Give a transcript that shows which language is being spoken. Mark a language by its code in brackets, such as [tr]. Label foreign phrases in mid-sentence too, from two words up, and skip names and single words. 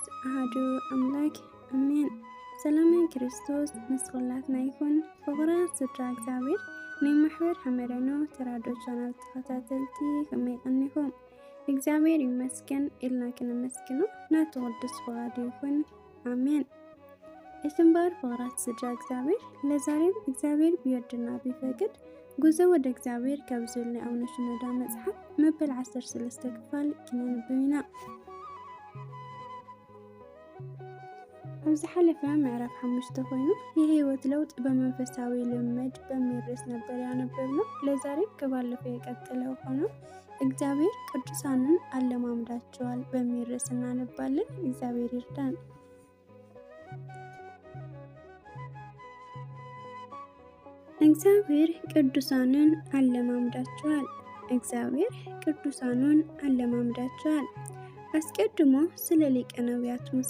[ti] አሐዱ አምላክ አሜን። ሰላም ክርስቶስ መስቀላትና ይሁን ፍቁራት ስድራ እግዚአብሔር ንማሕበር ሐመረኖ ተራድኦ ቻናል ተኸታተልቲ ከመይ ቀኒኹም? እግዚአብሔር ይመስገን ኢልና ክንመስግኖ ናቱ ቅዱስ ፈቃዱ ይሁን አሜን። እሽምባር ፍቁራት ስድራ እግዚአብሔር [am] ለዛሬም እግዚአብሔር ቢወድና ቢፈቅድ ጉዞ ወደ እግዚአብሔር [ti] ከብዙል አቡነ ሽኖዳ መጽሐፍ መበል 13 ክፋል ክነንብብና ኣብዚ ሓለፈ ምዕራፍ 5 ኮይኑ [am] የህይወት ለውጥ በመንፈሳዊ ልምድ በሚል ርዕስ ነበር ያነበብነው። ለዛሬ ከባለፈው የቀጠለው ሆኖ እግዚአብሔር ቅዱሳንን አለማምዳቸዋል በሚል ርዕስ እናነባለን። እግዚአብሔር ይርዳን። እግዚአብሔር ቅዱሳንን አለማምዳቸዋል። እግዚአብሔር ቅዱሳኑን አለማምዳቸዋል። አስቀድሞ ስለ ሊቀ ነቢያት ሙሴ